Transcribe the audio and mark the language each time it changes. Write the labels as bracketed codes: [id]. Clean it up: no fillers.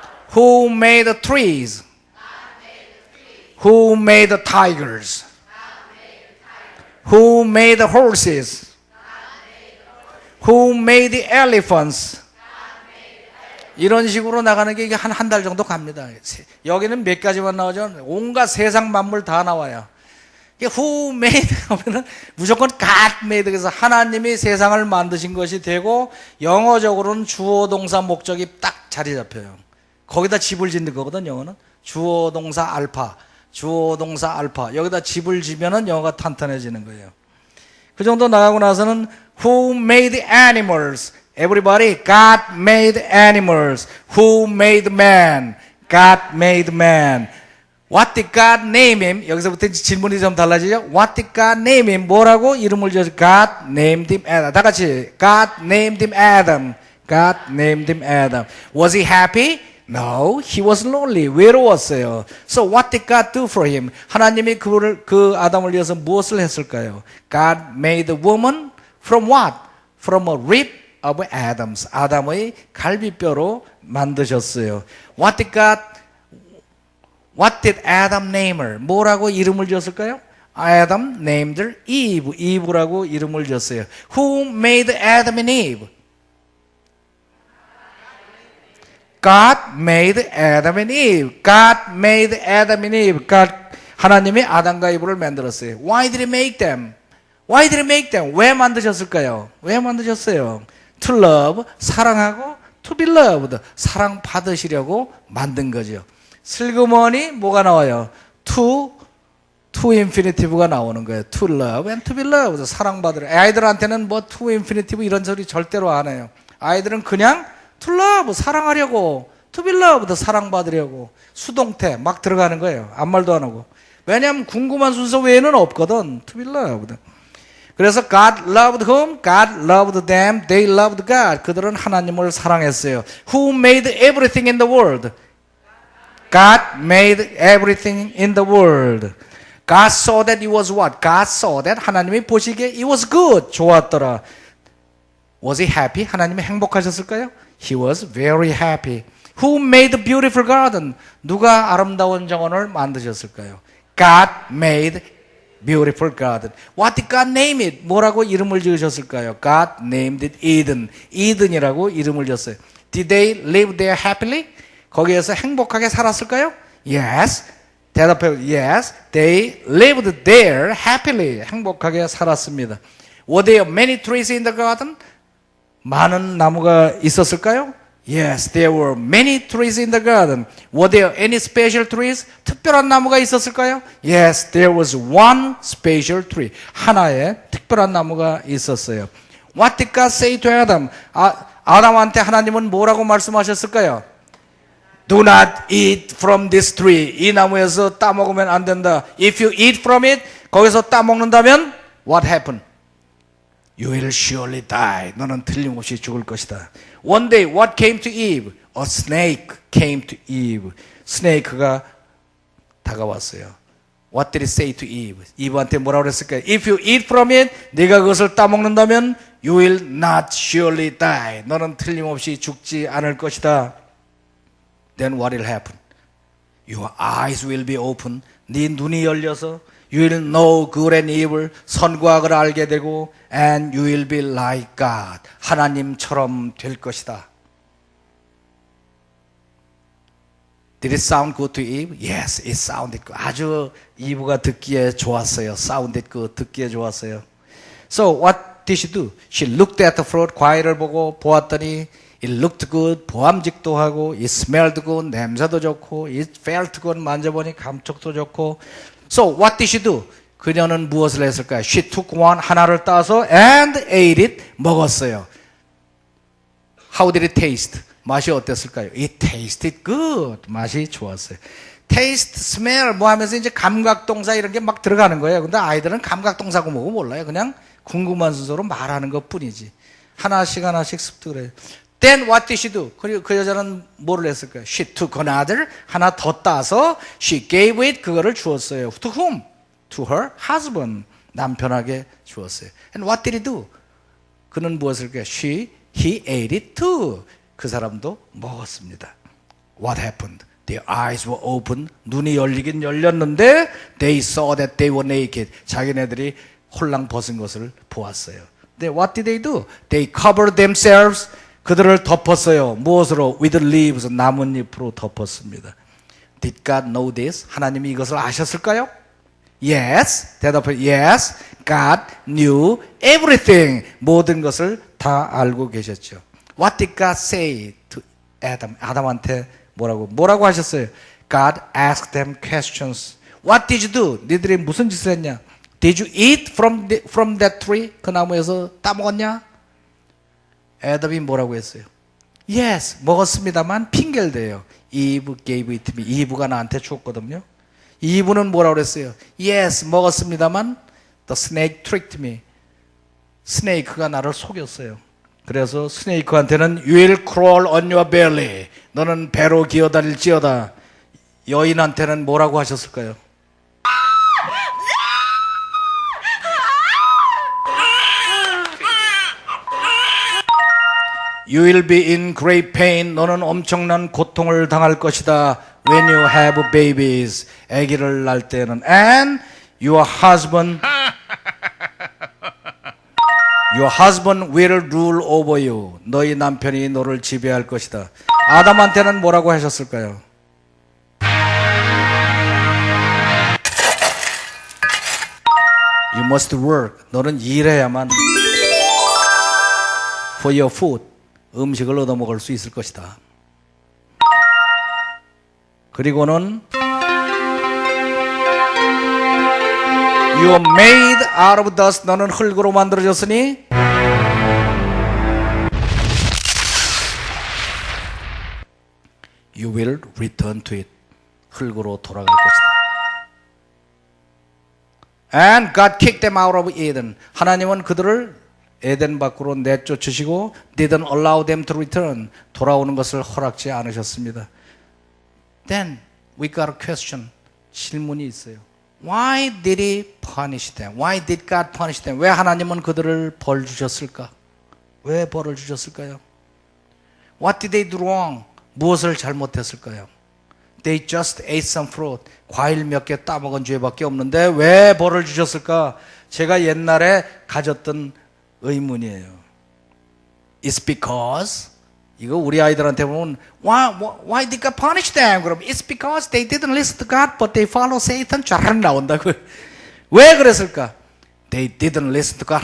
[en] Who made the trees? Who made the tigers? Who made the horses? Who made the elephants? [ko] 이런 식으로 나가는 게 이게 한 달 정도 갑니다. 여기는 몇 가지만 나오죠. 온갖 세상 만물 다 나와요. [en] Who made [ko] 하면은 무조건 [en] God made. [ko] 그래서 하나님이 세상을 만드신 것이 되고, 영어적으로는 주어 동사 목적이 딱 자리 잡혀요. 거기다 집을 짓는 거거든. 영어는 주어 동사 알파, 주어 동사 알파, 여기다 집을 지면은 영어가 탄탄해지는 거예요. 그 정도 나가고 나서는 [en] Who made the animals? Everybody, God made animals. Who made man? God made man. What did God name him? [ko] 여기서부터 질문이 좀 달라지죠? [en] What did God name him? [ko] 뭐라고 이름을 지었어요? [en] God named him Adam. [ko] 다 같이 [en] God named him Adam. God named him Adam. Was he happy? No, he was lonely. [ko] 외로웠어요. [en] So what did God do for him? [ko] 하나님이 그 아담을 위해서 무엇을 했을까요? [en] God made the woman from what? From a rib of Adam's. [ko] 아담의 갈비뼈로 만드셨어요. [en] What did Adam name her? [ko] 뭐라고 이름을 지었을까요? [en] Adam named her Eve. [ko] Eve라고 이름을 지었어요. [en] Who made Adam and Eve? God made Adam and Eve. God made Adam and Eve. [ko] 하나님이 아담과 이브를 만들었어요. [en] Why did he make them? Why did he make them? [ko] 왜 만드셨을까요? 왜 만드셨어요? [en] To love, [ko] 사랑하고, [en] to be loved, [ko] 사랑받으시려고 만든 거죠. 슬그머니 뭐가 나와요? To infinitive가 나오는 거예요. [en] To love and to be loved, [ko] 사랑받으려. 아이들한테는 뭐 to infinitive 이런 소리 절대로 안 해요. 아이들은 그냥 [en] to love, [ko] 사랑하려고, [en] to be loved, [ko] 사랑받으려고, 수동태 막 들어가는 거예요. 아무 말도 안 하고. 왜냐하면 궁금한 순서 외에는 없거든. [en] To be loved. [ko] 그래서 [en] God loved whom? God loved them. They loved God. [ko] 그들은 하나님을 사랑했어요. [en] Who made everything in the world? God made everything in the world. God saw that it was what? God saw that [ko] 하나님이 보시기에 [en] it was good. [ko] 좋았더라. [en] Was he happy? [ko] 하나님이 행복하셨을까요? [en] He was very happy. Who made the beautiful garden? [ko] 누가 아름다운 정원을 만드셨을까요? [en] God made beautiful garden. What did God name it? [ko] 뭐라고 이름을 지으셨을까요? [en] God named it Eden. [ko] Eden이라고 이름을 지었어요. [en] Did they live there happily? [ko] 거기에서 행복하게 살았을까요? [en] Yes. [ko] 대답해요. [en] Yes. They lived there happily. [ko] 행복하게 살았습니다. [en] Were there many trees in the garden? [ko] 많은 나무가 있었을까요? [en] Yes, there were many trees in the garden. Were there any special trees? [ko] 특별한 나무가 있었을까요? [en] Yes, there was one special tree. [ko] 하나의 특별한 나무가 있었어요. [en] What did God say to Adam? [ko] 아담한테 하나님은 뭐라고 말씀하셨을까요? [en] Do not eat from this tree. [ko] 이 나무에서 따먹으면 안 된다. [en] If you eat from it, [ko] 거기서 따먹는다면 [en] what happened? You will surely die. [ko] 너는 틀림없이 죽을 것이다. [en] One day, what came to Eve? A snake came to Eve. [ko] 스네이크가 다가왔어요. [en] What did it say to Eve? [ko] 이브한테 뭐라고 그랬을까요? [en] If you eat from it, [ko] 네가 그것을 따먹는다면 [en] you will not surely die. [ko] 너는 틀림없이 죽지 않을 것이다. [en] Then what will happen? Your eyes will be open. [ko] 네 눈이 열려서 [en] You will know good and evil. [ko] 선과 악을 알게 되고 [en] And you will be like God. [ko] 하나님처럼 될 것이다. [en] Did it sound good to Eve? Yes, it sounded good. [ko] 아주 이브가 듣기에 좋았어요. [en] Sounded good. [ko] 듣기에 좋았어요. [en] So what did she do? She looked at the fruit. [ko] 과일을 보고 보았더니 [en] it looked good. [ko] 보암직도 하고 [en] it smelled good. [ko] 냄새도 좋고 [en] it felt good. [ko] 만져보니 감촉도 좋고. [en] So what did she do? [ko] 그녀는 무엇을 했을까요? [en] She took one. [ko] 하나를 따서 [en] and ate it. [ko] 먹었어요. [en] How did it taste? [ko] 맛이 어땠을까요? [en] It tasted good. [ko] 맛이 좋았어요. Taste, smell 뭐 하면서 이제 감각동사 이런 게 막 들어가는 거예요. 근데 아이들은 감각동사고 뭐고 몰라요. 그냥 궁금한 순서로 말하는 것 뿐이지. 하나씩 하나씩 습득을 해요. [en] Then what did she do? [ko] 그리고 그 여자는 뭐를 했을까요? [en] She took another. [ko] 하나 더 따서 [en] she gave it. [ko] 그거를 주었어요. [en] To whom? To her husband. [ko] 남편에게 주었어요. [en] And what did he do? [ko] 그는 무엇을 할까요? [en] He ate it too. [ko] 그 사람도 먹었습니다. [en] What happened? Their eyes were open. [ko] 눈이 열리긴 열렸는데 [en] they saw that they were naked. [ko] 자기네들이 홀랑 벗은 것을 보았어요. [en] Then what did they do? They covered themselves. [ko] 그들을 덮었어요. 무엇으로? [en] With leaves. [ko] 나뭇잎으로 덮었습니다. [en] Did God know this? [ko] 하나님이 이것을 아셨을까요? [en] Yes. [ko] 대답해. [en] Yes. God knew everything. [ko] 모든 것을 다 알고 계셨죠. [en] What did God say to Adam? [ko] 아담한테 뭐라고 하셨어요? [en] God asked them questions. What did you do? [ko] 니들이 무슨 짓을 했냐? [en] Did you eat from that tree? [ko] 그 나무에서 따먹었냐? 아담이 뭐라고 했어요? Yes, 먹었습니다만 핑계를 대요. [en] Eve gave it to me. [ko] 이브가 나한테 줬거든요. 이브는 뭐라고 그랬어요? [en] Yes, [ko] 먹었습니다만 [en] the snake tricked me. [ko] 스네이크가 나를 속였어요. 그래서 스네이크한테는 [en] You will crawl on your belly. [ko] 너는 배로 기어다닐지어다. 여인한테는 뭐라고 하셨을까요? [en] You will be in great pain. [ko] 너는 엄청난 고통을 당할 것이다. [en] When you have babies. [ko] 아기를 낳을 때는. [en] And your husband will rule over you. [ko] 너희 남편이 너를 지배할 것이다. 아담한테는 뭐라고 하셨을까요? [en] You must work. [ko] 너는 일해야만 [en] for your food. [ko] 음식을 얻어먹을 수 있을 것이다. 그리고는 [en] You are made out of dust. [ko] 너는 흙으로 만들어졌으니 [en] You will return to it. [ko] 흙으로 돌아갈 것이다. [en] And God kicked them out of Eden. [ko] 하나님은 그들을 에덴 밖으로 내쫓으시고 [en] didn't allow them to return. [ko] 돌아오는 것을 허락지 않으셨습니다. [en] Then we got a question. [ko] 질문이 있어요. [en] Why did he punish them? Why did God punish them? [ko] 왜 하나님은 그들을 벌 주셨을까? 왜 벌을 주셨을까요? [en] What did they do wrong? [ko] 무엇을 잘못했을까요? [en] They just ate some fruit. [ko] 과일 몇 개 따먹은 죄밖에 없는데 왜 벌을 주셨을까? 제가 옛날에 가졌던 의문이에요. [en] It's because [ko] 이거 우리 아이들한테 보면 [en] Why did God punish them? [ko] 그럼 [en] It's because they didn't listen to God but they follow Satan. [ko] 쫙 나온다고. 왜 그랬을까? [en] They didn't listen to God.